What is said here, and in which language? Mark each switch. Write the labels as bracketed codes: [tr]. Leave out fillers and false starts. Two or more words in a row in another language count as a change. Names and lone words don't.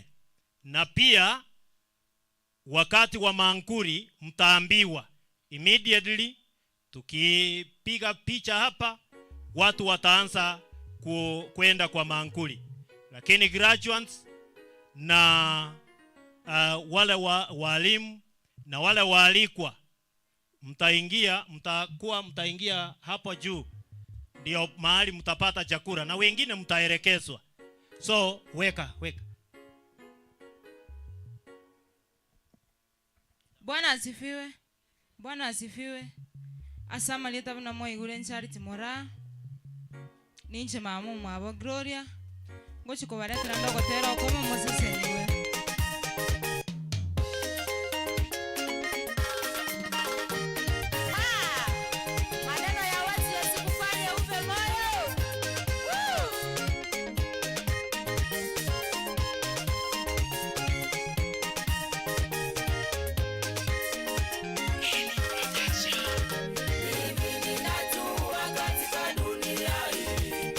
[sw] Na pia wakati wa mankuli mtaambiwa immediately, tukipiga picha hapa watu wataanza kwenda kwa mankuli, lakini graduates na wale walimu na wale waalikwa mtaingia hapo juu, ndio mahali mtapata chakula na wengine mtaelekezwa. So weka. Bwana asifiwe. Bwana asifiwe. [guz] Asama leta buna moi gure Charity Mora. Ninche mamu mwabo Gloria. Ngochi ko bareka ndogo tera koma Moses niwe. [sw] Maneno ya watu yasikufanye ufe moyo. Mimi ninajua katika dunia hii.